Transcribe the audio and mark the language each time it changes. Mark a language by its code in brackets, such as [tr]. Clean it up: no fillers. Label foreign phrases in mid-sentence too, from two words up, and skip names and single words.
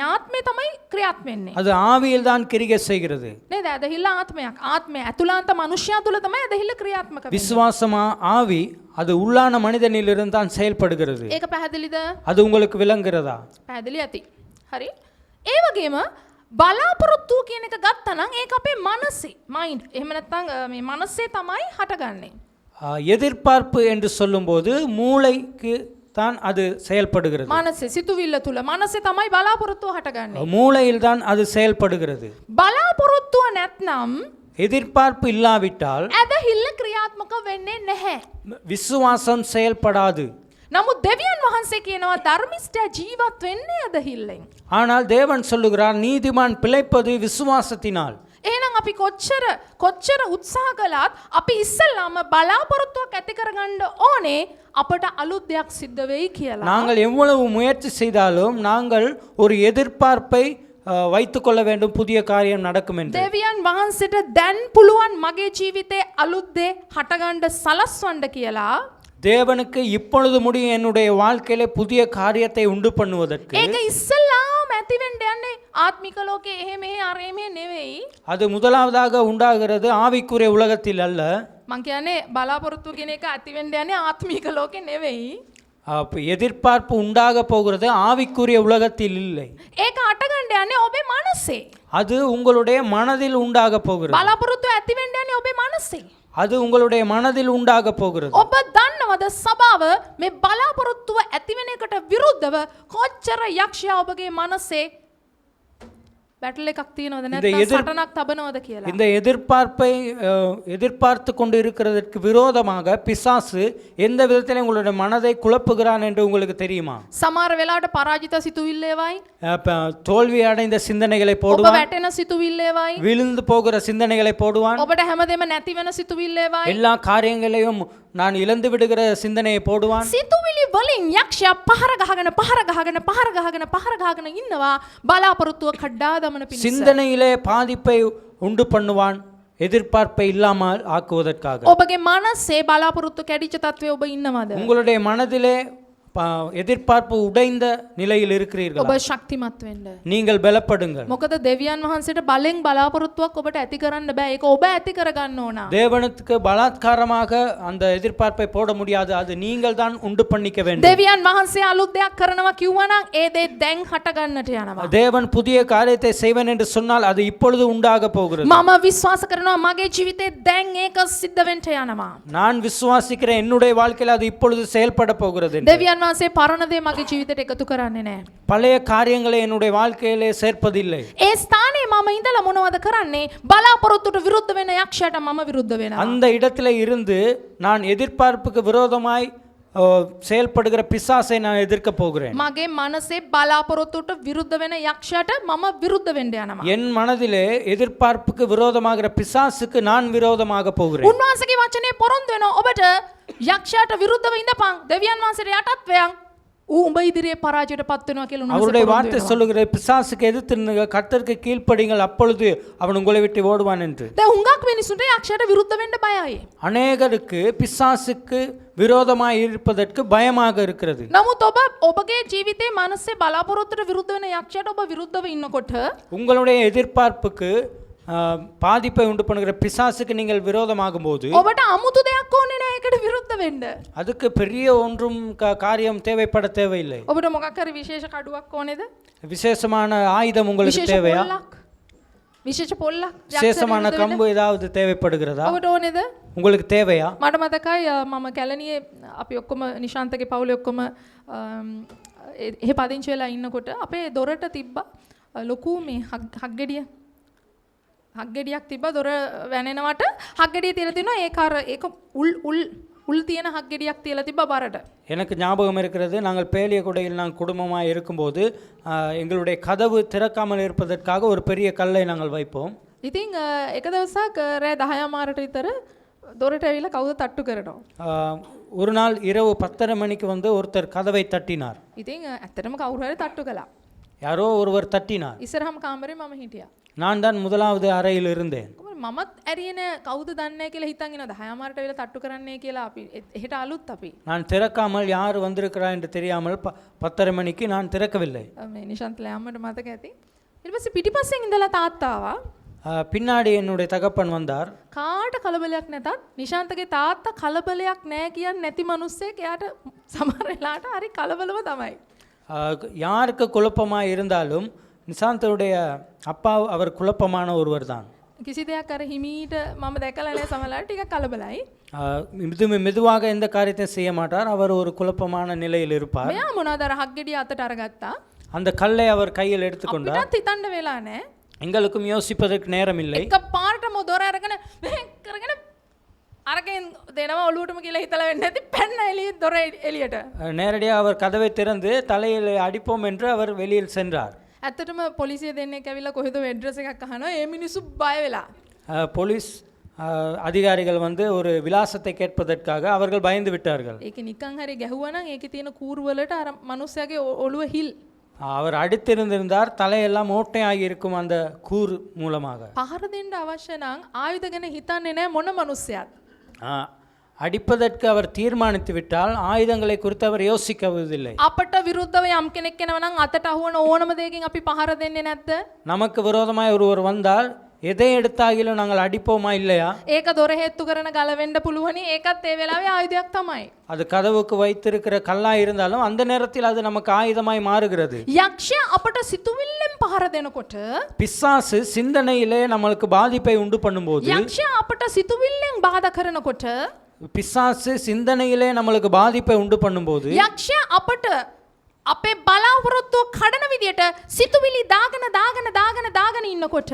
[si] ආත්මේ තමයි ක්‍රියාත්මක වෙන්නේ. [ta] அது ஆவியில் தான் கிரியை செய்கிறது. [si] නේද? ඇදහිල්ල ආත්මයක්. ආත්මය ඇතුළාන්ත මනුෂ්‍යයා තුල තමයි ඇදහිල්ල ක්‍රියාත්මක වෙන්නේ. [ta] விசுவாசமா ஆவி அது உள்ளான மனிதனிலிருந்து தான் செயல்படுகிறது. [si] ඒක පැහැදිලිද? [ta] அது உங்களுக்கு விளங்குகிறதா? [si] පැහැදිලි ඇති. හරි. ඒ වගේම බලාපොරොත්තු කියන එක ගත්තනම් ඒක අපේ මනසේ mind. එහෙම නැත්නම් මේ මනසේ තමයි හටගන්නේ. [ta] எதிர்பார்ப்பு என்று சொல்லும்போது மூளைக்கு தான் அது செயல்படுகிறது. [si] මනසේ සිතුවිල්ල තුල මනසේ තමයි බලාපොරොත්තුව හටගන්නේ. [ta] மூளையில் தான் அது செயல்படுகிறது. [si] බලාපොරොත්තුව නැත්නම් [ta] எதிர்பார்ப்பு இல்லாவிட்டால் [si] ඇදහිල්ල ක්‍රියාත්මක වෙන්නේ නැහැ. [ta] விசுவாசம் செயல்படாது. [si] නමුත් දෙවියන් වහන්සේ කියනවා ධර්මිෂ්ඨයා ජීවත් වෙන්නේ ඇදහිල්ලෙන්. [ta] ஆனால் தேவன் சொல்லுகிறார் நீதிமான் பிழைப்பது விசுவாசத்தினால். [si] එහෙනම් අපි කොච්චර උත්සාහ කළත් අපි ඉස්සෙල්ලාම බලාපොරොත්තුවක් ඇති කරගන්න ඕනේ අපට අලුත් දෙයක් සිද්ධ වෙයි කියලා. [ta] நாங்கள் எவ்வளவு முயற்சி செய்தாலும் நாங்கள் ஒரு எதிர்பார்ப்பை வைத்துக் கொள்ள வேண்டும் புதிய காரியம் நடக்கும் என்று. [si] දෙවියන් වහන්සේට දැන් පුළුවන් මගේ ජීවිතේ අලුත් දේ හටගන්න සලස්වන්න කියලා. [ta] தேவனுக்கு இப்பொழுது முடியும் என்னுடைய வாழ்க்கையிலே புதிய காரியத்தை உண்டு பண்ணுவதற்கு. [si] ඒක ඉස්සෙල්ලාම ඇති වෙන්න යන්නේ ආත්මික ලෝකේ එහෙ මෙහෙ අර එමේ නෙවෙයි. [ta] அது முதலாவதாக உண்டாகிறது ஆவிக்குரிய உலகத்தில் அல்ல. [si] මං කියන්නේ බලාපොරොත්තු කියන එක ඇති වෙන්න යන්නේ ආත්මික ලෝකේ නෙවෙයි. [ta] எதிர்பார்ப்பு உண்டாக போகிறது ஆவிக்குரிய உலகத்தில் இல்லை. [si] ඒක හටගන්න යන්නේ ඔබේ මනසේ. [ta] அது உங்களுடைய மனதில் உண்டாக போகிறது. [si] බලාපොරොත්තු ඇති වෙන්න යන්නේ ඔබේ මනසේ. [ta] அது உங்களுடைய மனதில் உண்டாக போகிறது. [si] ඔබ දන්නවද සභාව මේ බලාපොරොත්තුව ඇති වෙන එකට විරුද්ධව කොච්චර යක්ෂයා ඔබගේ මනසේ බැටල් එකක් තියනවද නැත්නම් සටනක් තබනවද කියලා. [ta] இந்த எதிர்பார்ப்பை எதிர்பார்த்து கொண்டு இருக்கிறதற்கு விரோதமாக பிசாசு எந்த விதத்தில் உங்களுடைய மனதை குழப்புகிறான் என்று உங்களுக்கு தெரியுமா? [si] සමහර වෙලාවට පරාජිත සිතුවිල්ලේවයි. [ta] தோல்வி அடைந்த சிந்தனைகளை [si] ඔබ [ta] போடுவான். [si] වැටෙන සිතුවිල්ලේවයි. [ta] விழுந்து போகிற சிந்தனைகளை போடுவான். [si] ඔබට හැමදේම නැති වෙන සිතුවිල්ලේවයි. [ta] எல்லா காரியங்களையும் நான் இழந்து விடுகிற சிந்தனையை போடுவான். [si] සිතුවිලි වලින් යක්ෂයා පහර ගහගෙන ඉන්නවා බලාපොරොත්තුව කඩා දමන පිණිස. [ta] சிந்தனையிலே பாதிப்பை உண்டு பண்ணுவான் எதிர்பார்ப்பை இல்லாமல் ஆக்குவதற்காக. [si] ඔබගේ මනසේ බලාපොරොත්තු කැඩිච්ච තත්ත්වයේ ඔබ ඉන්නවද? [ta] உங்களுடைய மனதிலே எதிர்பார்ப்பு உடைந்த நிலையில் இருக்கிறீர்கள், [si] ඔබ ශක්තිමත් වෙන්න. [ta] நீங்கள் பலப்படுங்கள். [si] මොකද දෙවියන් වහන්සේට බලෙන් බලාපොරොත්තුවක් ඔබට ඇති කරන්න බෑ. ඒක ඔබ ඇති කරගන්න ඕන. [ta] தேவனுக்கு பலாத்காரமாக அந்த எதிர்பார்ப்பை போட முடியாது, அது நீங்கள் தான் உண்டு பண்ணிக்க வேண்டும். [si] දෙවියන් වහන්සේ අලුත් දෙයක් කරනවා කිව්වනම් ඒ දේ දැන් හට ගන්නට යනවා. [ta] தேவன் புதிய காரியத்தை செய்வேன் என்று சொன்னால் அது இப்பொழுது உண்டாக போகிறது. [si] මම විශ්වාස කරනවා මගේ ජීවිතේ දැන් ඒක සිද්ධ වෙන්න යනවා. [ta] நான் விசுவாசிக்கிறேன் என்னுடைய வாழ்க்கையில் அது இப்பொழுது செயல்பட போகிறது. [si] දෙවියන් වහන්සේ පරණ දේ මගේ ජීවිතයට එකතු කරන්නේ නැහැ. [ta] பழைய காரியங்களை என்னுடைய வாழ்க்கையிலே சேர்ப்பதில்லை. [si] ඒ ස්ථානයේ මම ඉඳලා මොනවද කරන්නේ? බලාපොරොත්තුට විරුද්ධ වෙන යක්ෂයාට මම විරුද්ධ වෙනවා. [ta] அந்த இடத்துல இருந்து நான் எதிர்பார்ப்புக்கு விரோதமாய் செயல்படுகிற பிசாசை நான் எதிர்க்க போகிறேன். [si] මගේ මනසේ බලාපොරොත්තුට විරුද්ධ වෙන යක්ෂයාට මම විරුද්ධ වෙන්න යනවා. [ta] என் மனதிலே எதிர்பார்ப்புக்கு விரோதமாகிற பிசாசுக்கு நான் விரோதமாக போகிறேன். [si] උන්වහන්සේගේ වචනේ පොරොන්දු වෙනවා ඔබට යක්ෂයාට විරුද්ධව ඉඳපන්. දෙවියන් වහන්සේට යටත් වෙයන්. ඌ උඹ ඉදිරියේ පරාජයට පත් වෙනවා කියලා උන්වහන්සේ [ta] அவருடைய [si] පොරොන්දු [ta] வார்த்தை [si] වෙනවා. [ta] சொல்லுகிற பிசாசுக்கு எதிர்த்து நில்லுங்க, கர்த்தருக்கு கீழ்ப்படிங்கள், அப்பொழுது அவன் உங்களை விட்டு ஓடுவான் என்று. [si] දැන් හුඟක් මිනිස්සුන්ට යක්ෂයාට විරුද්ධ වෙන්න බයයි. [ta] அநேகருக்கு பிசாசுக்கு விரோதமாய் இருப்பதற்கு பயமாக இருக்கிறது. [si] නමුත් ඔබ ඔබගේ ජීවිතේ මනසේ බලාපොරොත්තුට විරුද්ධ වෙන යක්ෂයාට ඔබ විරුද්ධව ඉන්නකොට [ta] உங்களுடைய எதிர்பார்ப்புக்கு பாதிப்பை உண்டு பண்ணுகிற பிசாசுக்கு நீங்கள் விரோதமாகும் போது [si] ඔබට අමුතු දෙයක් ඕනේ නෑ ඒකට විරුද්ධ වෙන්න. [ta] அதுக்கு பெரிய ஒன்றும் காரியம் தேவைப்பட தேவையில்லை. [si] ඔබට මොකක් හරි විශේෂ කඩුවක් ඕනේද? [ta] விசேஷமான ஆயுதம் உங்களுக்கு [si] විශේෂ [ta] தேவையா? [si] පොල්ලක්? විශේෂ පොල්ලක්? [ta] விசேஷமான கம்பு ஏதாவது தேவைப்படுகிறதா? [si] ඔබට ඕනේද? [ta] உங்களுக்கு தேவையா? [si] මට මතකයි මම කැලණියේ අපි ඔක්කොම නිශාන්තගේ පවුලේ ඔක්කොම එහෙ පදිංචි වෙලා ඉන්නකොට අපේ දොරට තිබ්බා ලොකු මේ හග්ගෙඩිය. හග්ගෙඩියක් තිබ්බා දොර වැනෙනවට හග්ගෙඩිය තියලා තිනවා ඒක උල් තියෙන හග්ගෙඩියක් තියලා තිබ්බා බරට. [ta] எனக்கு ஞாபகம் இருக்கிறது, நாங்கள் பேலியகுடையில் நாங்கள் குடும்பமாக இருக்கும்போது எங்களுடைய கதவு திறக்காமல் இருப்பதற்காக ஒரு பெரிய கல்லை நாங்கள் வைப்போம். [si] ඉතින් එක දවසක් රෑ 10 මාරට විතර දොරට ඇවිල්ලා කවුද තට්ටු කරනවා. [ta] ஒரு நாள் இரவு 10:30 மணிக்கு வந்து ஒருத்தர் கதவை தட்டினார். [si] ඉතින් ඇත්තටම කවුරු හරි තට්ටු කළා. [ta] யாரோ ஒருவர் தட்டினார். [si] ඉස්සරහම කාමරේ මම හිටියා. [ta] நான் தான் முதலாவது அறையில் இருந்தேன். [si] මමත් ඇරියන කවුද දන්නේ කියලා හිතන් ඉනවා 10 මාරට වෙලා තට්ටු කරන්නේ කියලා අපි එහෙට අලුත් අපි. [ta] நான் திறக்காமல் யார் வந்திருக்கிறார் என்று தெரியாமல் 10:30 மணிக்கு நான் திறக்கவில்லை. [si] මේ නිශාන්තලා අම්මට මතක ඇති. ඊට පස්සේ පිටිපස්සෙන් ඉඳලා තාත්තා ආවා. [ta] பின்னாடி என்னுடைய தகப்பன் வந்தார். [si] කාට කලබලයක් නැතත් නිශාන්තගේ තාත්තා කලබලයක් නැහැ කියන්නේ නැති මිනිස්සෙක් එයාට සමහර වෙලාවට හරි කලබලව තමයි. [ta] யாருக்கு குழப்பமாக இருந்தாலும் நிசாந்தருடைய அப்பா அவர் குழப்பமான ஒருவர் தான். [si] කිසි දෙයක් අර හිමීට මම දැකලා නැහැ සමහරවිට ටිකක් කලබලයි. [ta] மெதுவாக எந்த காரியத்தையும் செய்ய மாட்டார், அவர் ஒரு குழப்பமான நிலையில் இருப்பார். [si] මෙයා මොනවද අර හග්ගෙඩිය අතට අරගත්තා. [ta] அந்த கல்லை அவர் கையில் எடுத்துக்கொண்டார். [si] අපිටත් හිතන්න වෙලා නැහැ. [ta] எங்களுக்கும் யோசிப்பதற்கு நேரம் இல்லை. [si] එක පාරටම දොර අරගෙන කරගෙන අරගෙන දෙනවා ඔලුවටම කියලා හිතලා වෙන්නේ නැති පැන්න එළිය දොර එළියට. [ta] நேரடியாக அவர் கதவை திறந்து தலையில் அடிப்போம் என்று அவர் வெளியில் சென்றார். [si] ඇත්තටම පොලිසිය දෙන්නෙක් ඇවිල්ලා කොහෙද ඇඩ්‍රස් එකක් අහනවා. ඒ මිනිස්සු බය වෙලා. [ta] போலீஸ் அதிகாரிகள் வந்து ஒரு விலாசத்தை கேட்பதற்காக அவர்கள் பயந்து விட்டார்கள். [si] ඒක නිකන් හරි ගැහුවා නම් ඒකේ තියෙන කූරු වලට අර මිනිස්සයාගේ ඔළුව හිල්. [ta] அவர் அடித்திருந்திருந்தார், தலையெல்லாம் ஓட்டையாகி இருக்கும் அந்த கூர் மூலமாக. [si] පහර දෙන්න අවශ්‍ය නම් ආයුධ ගැන හිතන්නේ නැහැ මොන මිනිස්සයාත්. [ta] அடிப்பதற்கு அவர் தீர்மானித்து விட்டால் ஆயுதங்களை குறித்து அவர் யோசிக்கவில்லை. [si] අපට විරුද්ධව යම් කෙනෙක් එනවා නම් අතට අහුවන ඕනම දෙයකින් අපි පහර දෙන්නේ නැද්ද? [ta] நமக்கு விரோதமாய் ஒருவர் வந்தால் எதை எடுத்தாகிலும் நாங்கள் அடிப்போமா இல்லையா? [si] ඒක දොර හේතු කරන ගල වෙන්න පුළුවනි. ඒකත් ඒ වෙලාවේ ආයුධයක් තමයි. [ta] அது கதவுக்கு வைத்திருக்கிற கல்லாய் இருந்தாலும் அந்த நேரத்தில் அது நமக்கு ஆயுதமாய் மாறுகிறது. [si] යක්ෂයා අපට සිතුවිල්ලෙන් පහර දෙනකොට [ta] பிசாசு சிந்தனையிலே நம்மளுக்கு பாதிப்பை உண்டு பண்ணும்போது, [si] යක්ෂයා අපට සිතුවිල්ලෙන් බාධා කරනකොට [ta] பிசாசு சிந்தனையிலே நம்மளுக்கு பாதிப்பை உண்டு பண்ணும்போது, [si] යක්ෂයා අපට අපේ බලාපොරොත්තුව කඩන විදියට සිතුවිලි දාගෙන ඉන්නකොට